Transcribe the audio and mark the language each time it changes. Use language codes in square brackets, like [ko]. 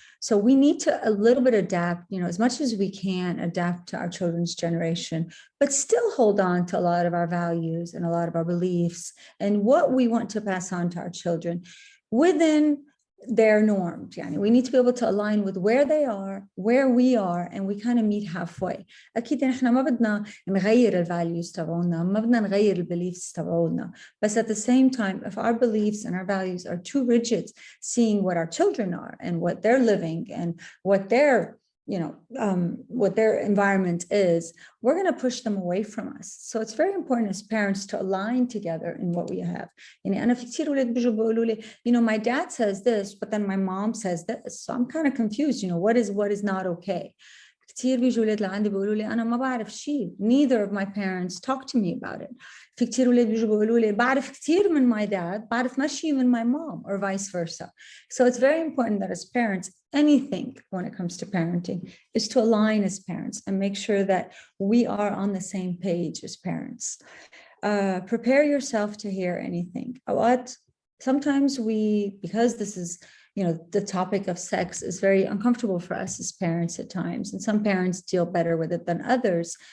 [en] So we need to a little bit adapt, as much as we can adapt to our children's generation, but still hold on to a lot of our values and a lot of our beliefs and what we want to pass on to our children within their norms. We need to be able to align with where they are, where we are, and we kind of meet halfway. [ar] أكيد إحنا ما بدنا نغير الvalues تبعونا، ما بدنا نغير البeliefs تبعونا. [en] But at the same time, if our beliefs and our values are too rigid, seeing what our children are and what they're living and what their what their environment is, we're going to push them away from us. So it's very important as parents to align together in what we have. [ar] أنا في كتير ولاد بيجوا بيقولوا لي, [en] my dad says this, but then my mom says this. So I'm kind of confused, what is not okay. [ar] كتير بيجوا ولاد لعندي بيقولوا لي أنا ما بعرف شيء. [en] Neither of my parents talked to me about it. [ar] في كتير ولاد بيجوا بيقولوا لي بعرف كتير من [en] my dad, [ar] بعرف ما شيء من [en] my mom, or vice versa. So it's very important that as parents, anything when it comes to parenting is to align as parents and make sure that we are on the same page as parents. Prepare yourself to hear anything. Sometimes because this is, the topic of sex is very uncomfortable for us as parents at times, and some parents deal better with it than others.